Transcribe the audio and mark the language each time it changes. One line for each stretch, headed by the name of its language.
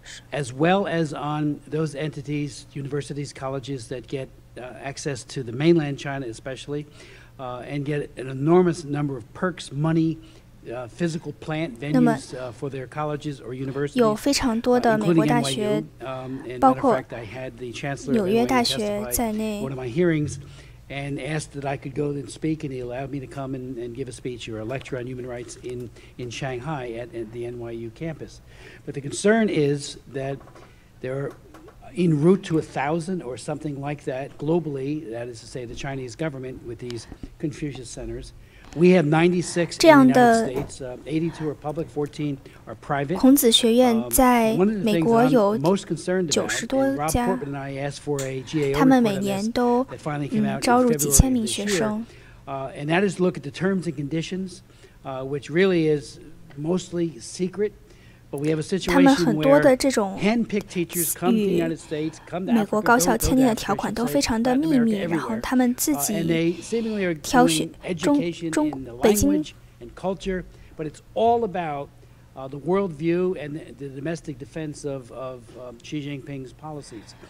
English: as well as on those entities, universities, colleges that get access to the mainland China especially, and get an enormous number of perks, money, physical plant venues for their colleges or universities,
Chinese: 有非常多的美国大学，包括纽约大学在内。
English: and asked that I could go and speak, and he allowed me to come and give a speech or a lecture on human rights in Shanghai at the NYU campus. But the concern is that there are en route to 1,000 or something like that globally, that is to say the Chinese government with these Confucius centers. We have 96 in the United States, 82 are public, 14 are private.
Chinese: 孔子学院在美国有90多家，他们每年都招入几千名学生。
English: And that is to look at the terms and conditions, which really is mostly secret. But we have a situation where handpicked teachers come to the United States, come to Africa,
Chinese: 美国高校签订的条款都非常的秘密，然后他们自己挑选北京。
English: and culture, but it's all about the worldview and the domestic defense of Xi Jinping's policies.